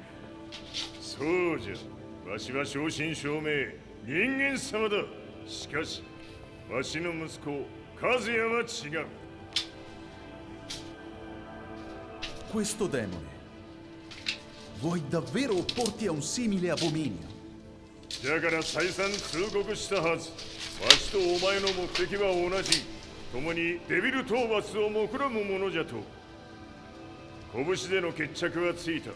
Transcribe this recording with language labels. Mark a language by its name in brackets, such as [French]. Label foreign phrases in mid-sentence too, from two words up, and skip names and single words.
[Japanese] そうじゃ。わしは正真正銘人間様だ。しかしわしの息子和也は違う。 [Italian] Questo demone vuoi davvero opporti a un simile abominio? [Japanese] だから再三通告したはず。わしとお前の目的は同じ。共にデビル討伐を目論むものじゃと。拳での決着はついた。